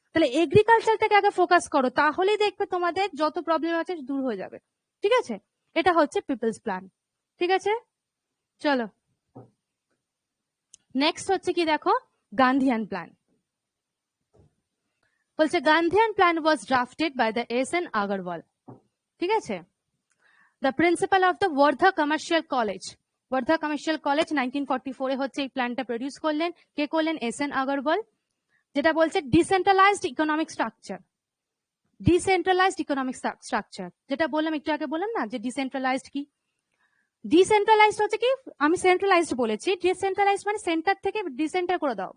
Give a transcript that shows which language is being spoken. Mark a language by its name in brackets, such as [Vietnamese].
[Bangla] তাহলে এগ্রিকালচারটাকে আগে ফোকাস করো, তাহলেই দেখবে তোমাদের যত প্রবলেম আছে দূর হয়ে যাবে, ঠিক আছে। এটা হচ্ছে পিপলস প্ল্যান, ঠিক আছে। চলো নেক্সট হচ্ছে কি দেখো, গান্ধিয়ান প্ল্যান। বলছে [English] Gandhian plan was drafted by the S N. Agarwal, [Bangla] ঠিক আছে, [English] the principal of the Wardha Commercial College. [Bangla] Wardha Commercial College 1944 হচ্ছে এই প্ল্যানটা প্রডিউস করলেন। কে করলেন? এস.এন. আগরওয়াল। যেটা বলছে decentralised economic structure, decentralised economic structure, যেটা বললাম একটু আগে বললাম না যে ডিসেন্ট্রালাইজড কি, ডিসেন্ট্রালাইজড হচ্ছে কি, আমি সেন্ট্রালাইজড বলেছি, ডিসেন্ট্রালাইজড মানে সেন্টার থেকে ডিসেন্টার করে দাও।